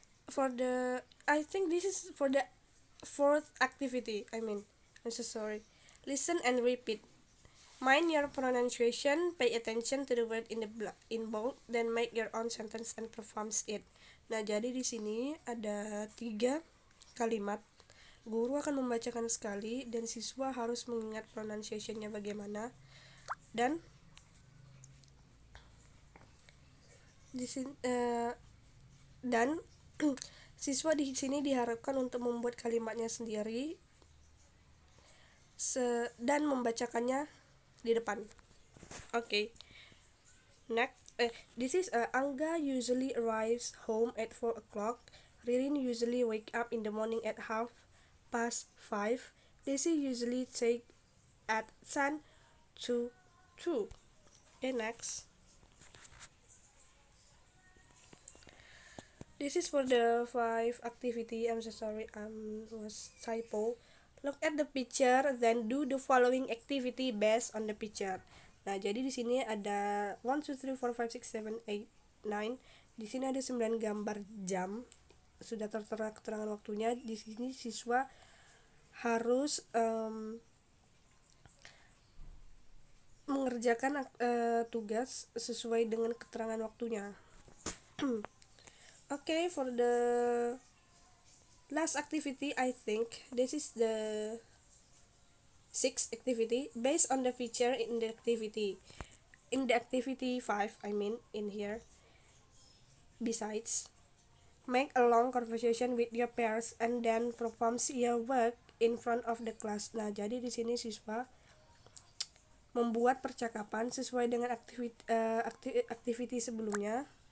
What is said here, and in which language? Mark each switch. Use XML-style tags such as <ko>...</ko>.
<en>for the I think this is for the fourth activity. I'm so sorry. Listen and repeat. Mind your pronunciation, pay attention to the word in bold, then make your own sentence and performs it.</en> <id>Nah, jadi di sini ada 3 kalimat. Guru akan membacakan sekali dan siswa harus mengingat pronunciation-nya bagaimana. Dan di sini dan siswa di sini diharapkan untuk membuat kalimatnya sendiri dan membacakannya di depan.</id> <en>Okay. Next, this is Angga usually arrives home at 4 o'clock. Ririn usually wake up in the morning at 5:30. Daisy usually take at 10 to 2. Okay, next. This is for the 5 activity. I'm so sorry, was typo. Look at the picture, then do the following activity based on the picture.</en> <id>Nah, jadi di sini ada 1, 2, 3, 4, 5, 6, 7, 8, 9. Di sini ada 9 gambar jam. Sudah tertera keterangan waktunya. Di sini siswa harus mengerjakan tugas sesuai dengan keterangan waktunya.</id> <en>Okay, for the last activity, I think this is the 6th activity based on the feature in the activity. In the activity 5, in here, besides, make a long conversation with your peers and then performs your work in front of the class.</en> <id>Nah, jadi di sini siswa membuat percakapan sesuai dengan activity sebelumnya.</id>